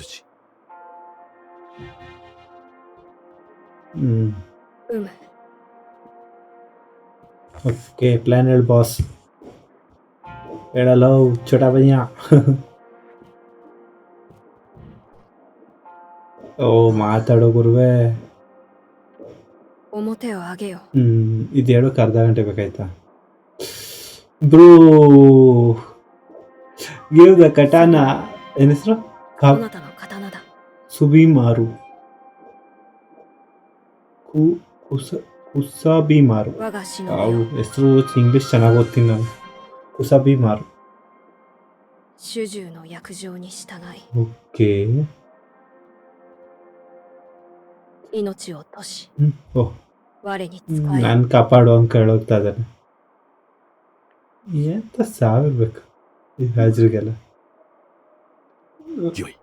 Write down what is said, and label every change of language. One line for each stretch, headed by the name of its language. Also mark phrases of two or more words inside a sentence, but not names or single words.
Kannada: ಓಕೆ, ಪ್ಲಾನ್ ಹೇಳಿ ಬಾಸ್. ಹೇಳಲ್ಲ
Hindi: छोटा भैया.
Kannada: ಓ ಮಾತಾಡೋ ಗುರುವೆ.
Japanese: 表を上げよ。
Kannada: ಇದು ಹೇಳೋಕೆ ಅರ್ಧ ಗಂಟೆ ಬೇಕಾಯ್ತಾ?
English: bro give the katana.
Kannada: ಏನ್ ಹೆಸರು?
Japanese: そなたの刀だ。
Kannada: ಸುಬಿಮಾರು. ಕುಸಬಿಮಾರು.
Japanese: 我が忍び
Kannada: ಅವು
Japanese: よ。
Kannada: ಹೆಸರು ಇಂಗ್ಲಿಷ್ ಚೆನ್ನಾಗಿ ಓದ್ತೀನಿ ನಾನು. ಕುಸಬಿಮಾರು.
Japanese: 主従の約定に従い
Kannada: ಓಕೆ.
Japanese: 命を賭し
Kannada: ಓಹ್,
Japanese: 我に仕え。
Kannada: ನಾನು ಕಾಪಾಡು ಅಂತ ಹೇಳೋಗ್ತಾ ಇದ್ದಾನೆ. ಎಂತ ಸಾವಿರ್ಬೇಕು ಈ ರಾಜರಿಗೆಲ್ಲ.
Japanese: よい。